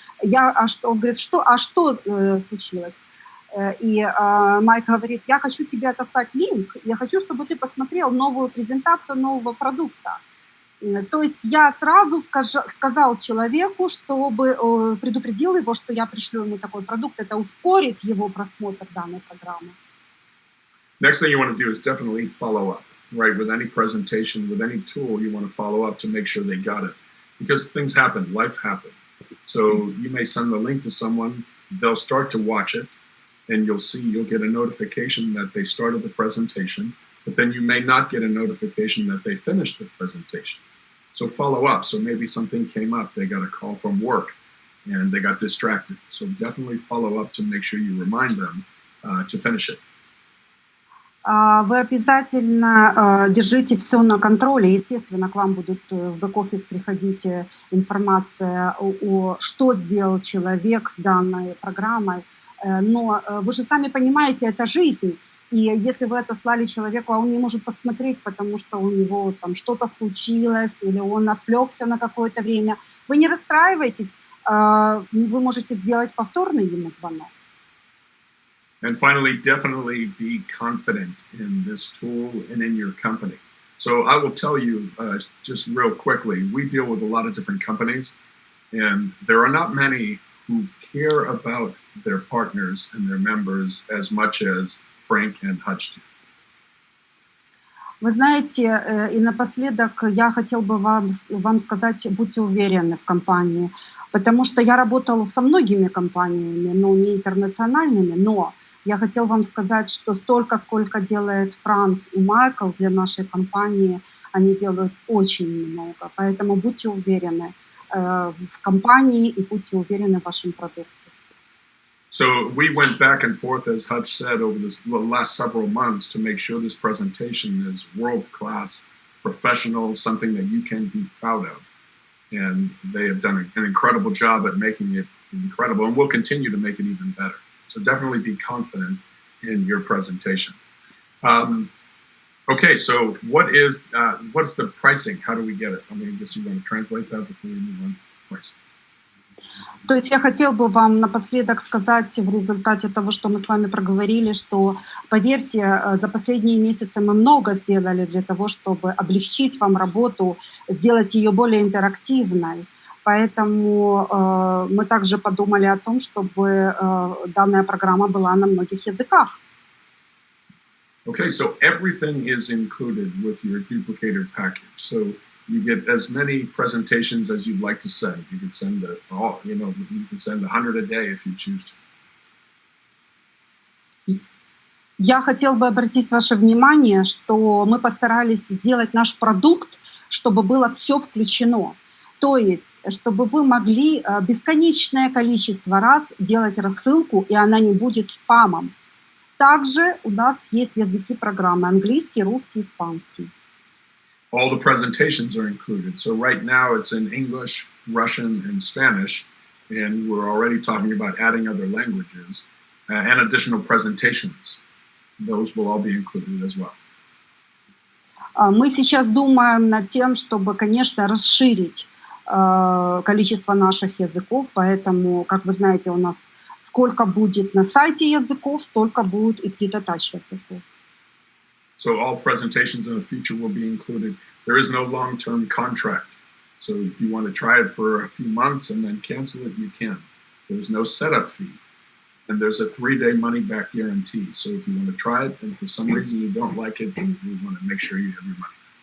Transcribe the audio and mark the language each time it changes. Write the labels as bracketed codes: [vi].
[ru] Он говорит, что случилось? И Майк говорит: я хочу тебе отослать линк, я хочу, чтобы ты посмотрел новую презентацию нового продукта. То есть я сразу сказал человеку, чтобы предупредил его, что я пришлю ему такой продукт, это ускорит его просмотр данной программы. [en] Next thing you want to do is definitely follow up, right? With any presentation, with any tool, you want to follow up to make sure they got it. Because things happen, life happens. So you may send the link to someone, they'll start to watch it, and you'll get a notification that they started the presentation, but then you may not get a notification that they finished the presentation. So follow up. So maybe something came up, they got a call from work and they got distracted. So definitely follow up to make sure you remind them to finish it. [ru] Вы обязательно держите все на контроле. Естественно, к вам будут в бэк-офис приходить информация о что сделал человек с данной программой. Но вы же сами понимаете, это жизнь. И если вы отослали человеку, а он не может посмотреть, потому что у него там что-то случилось, или он отвлекся на какое-то время, вы не расстраивайтесь, вы можете сделать повторный ему звонок. [en] And finally, definitely be confident in this tool and in your company. So I will tell you just real quickly, we deal with a lot of different companies, and there are not many who care about their partners and their members as much as Frank and Hutch do. [ru] Вы знаете, и напоследок я хотел бы вам сказать, будьте уверены в компании, потому что я работала со многими компаниями, но не интернациональными, но я хотел вам сказать, что столько, сколько делает Франк и Майкл для нашей компании, они делают очень много. Поэтому будьте уверены в компании и будьте уверены в вашем продукте. [en] So we went back and forth, as Hutch said, over the last several months to make sure this presentation is world-class, professional, something that you can be proud of. And they have done an incredible job at making it incredible, and will continue to make it even better. So definitely be confident in your presentation. Okay, so what's the pricing? How do we get it? I mean, I guess you want to translate that before we move on to pricing. [ru] То есть я хотел бы вам напоследок сказать в результате того, что мы с вами проговорили, что, поверьте, за последние месяцы мы много сделали для того, чтобы облегчить вам работу, сделать ее более интерактивной. Поэтому мы также подумали о том, чтобы данная программа была на многих языках. [en] Okay, so everything is included with your Duplicator package. So you get as many presentations as you'd like to send. You can send you can send 100 a day if you choose to. [ru] Я хотел бы обратить ваше внимание, что мы постарались сделать наш продукт, чтобы было все включено. То есть, чтобы вы могли бесконечное количество раз делать рассылку, и она не будет спамом. Также у нас есть языки программы: английский, русский, испанский. [en] All the presentations are included. So right now it's in English, Russian, and Spanish, and we're already talking about adding other languages and additional presentations. Those will all be included as well. [ru] Мы сейчас думаем над тем, чтобы, конечно, расширить количество наших языков, поэтому, как вы знаете, у нас сколько будет на сайте языков, столько будет и Ditto языков. [en] So all presentations in the future will be included. There is no long-term contract. So if you want to try it for a few months and then cancel it, you can. There's no setup fee. And there's a 3-day money-back guarantee. So if you want to try it and for some reason you don't like it, then we want to make sure you have your money.